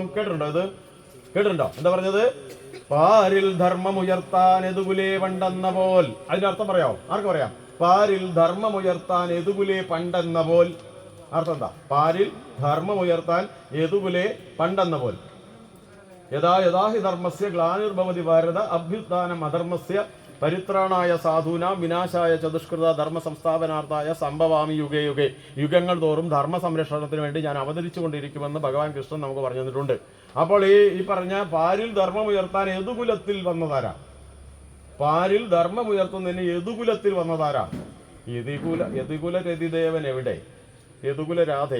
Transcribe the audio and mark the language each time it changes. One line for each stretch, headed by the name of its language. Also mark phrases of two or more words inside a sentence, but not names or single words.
Malayalam: കേട്ടിട്ടുണ്ടോ? ഇത് കേട്ടിട്ടുണ്ടോ? എന്താ പറഞ്ഞത്? പാരിൽ ധർമ്മമുയർത്താൻ എതുകുലേ പണ്ടെന്ന പോൽ. അതിന്റെ അർത്ഥം പറയാമോ? ആർക്ക് പറയാം? പാരിൽ ധർമ്മമുയർത്താൻ എതുകുലേ പണ്ടെന്ന പോൽ. അർത്ഥം എന്താ? പാരിൽ ധർമ്മമുയർത്താൻ എതുകുലേ പണ്ടെന്ന പോൽ.
Sanskrit: യഥാ യഥാഹി ധർമ്മസ്യ ഗ്ലാനിർഭവതി ഭാരത അഭ്യുത്ഥാനം അധർമ്മസ്യ പരിത്രാണായ സാധൂനാം വിനാശായ ചതുഷ്കൃത ധർമ്മ സംസ്ഥാപനാർത്ഥായ സംഭവാമി യുഗേ യുഗേ.
Malayalam: യുഗങ്ങൾ തോറും ധർമ്മ സംരക്ഷണത്തിന് വേണ്ടി ഞാൻ അവതരിച്ചു കൊണ്ടിരിക്കുമെന്ന് ഭഗവാൻ കൃഷ്ണൻ നമുക്ക് പറഞ്ഞു തന്നിട്ടുണ്ട്. അപ്പോൾ ഈ പറഞ്ഞ പാരിൽ ധർമ്മം ഉയർത്താൻ യദുകുലത്തിൽ വന്നതാരാ? പാരിൽ ധർമ്മം ഉയർത്തുന്നതിന് യദുകുലത്തിൽ വന്നതാരാ? യദുകുല രതിദേവൻ എവിടെ? യദുകുല രാധേ.